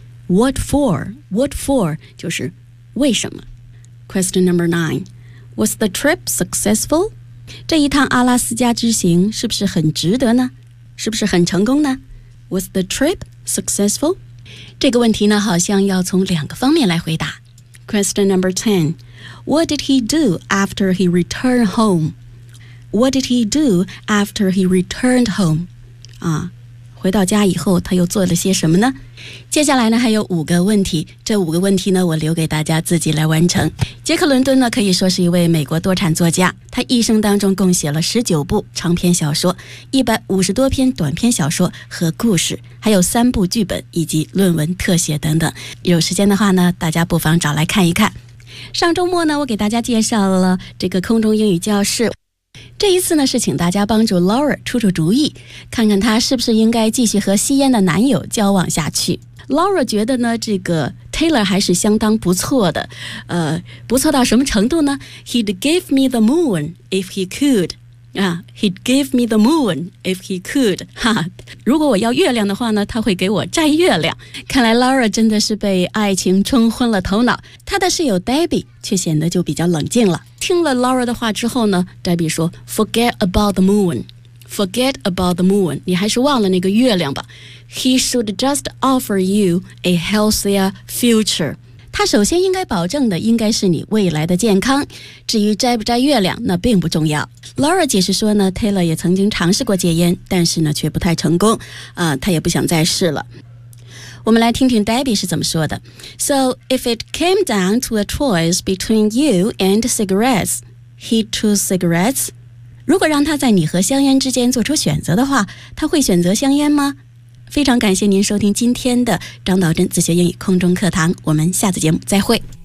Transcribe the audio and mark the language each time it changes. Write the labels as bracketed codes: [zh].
[en] What for? What for? [zh] 就是为什么？ [en] Question number nine. Was the trip successful? [zh] 这一趟阿拉斯加之行是不是很值得呢？是不是很成功呢？ [en] Was the trip successful? [zh] 这个问题呢，好像要从两个方面来回答。 [en] Question number ten. What did he do after he returned home? What did he do after he returned home? [zh] 回到家以后他又做了些什么呢？接下来呢还有五个问题，这五个问题呢我留给大家自己来完成。杰克伦敦呢可以说是一位美国多产作家，他一生当中共写了19部长篇小说，150多篇短篇小说和故事，还有3部剧本以及论文特写等等。有时间的话呢，大家不妨找来看一看。上周末呢，我给大家介绍了这个空中英语教室，这一次呢是请大家帮助 Laura 出出主意，看看她是不是应该继续和吸烟的男友交往下去。 Laura 觉得呢这个 Taylor 还是相当不错的，不错到什么程度呢？ [en] He'd give me the moon if he could. He'd give me the moon if he could. [zh] 如果我要月亮的话呢，他会给我摘月亮。看来 Laura 真的是被爱情冲昏了头脑，他的室友 Debbie 却显得就比较冷静了。听了 Laura 的话之后呢， Debbie 说 [en] Forget about the moon. Forget about the moon. [zh] 你还是忘了那个月亮吧。 [en] He should just offer you a healthier future. [zh] 他首先应该保证的应该是你未来的健康，至于摘不摘月亮那并不重要。 Laura 解释说呢， Taylor 也曾经尝试过戒烟，但是呢却不太成功，他也不想再试了。我们来听听 Debbie 是怎么说的。 [en] So if it came down to a choice between you and cigarettes, he'd choose cigarettes. [zh] 如果让他在你和香烟之间做出选择的话，他会选择香烟吗？非常感谢您收听今天的张道真自学英语空中课堂，我们下次节目再会。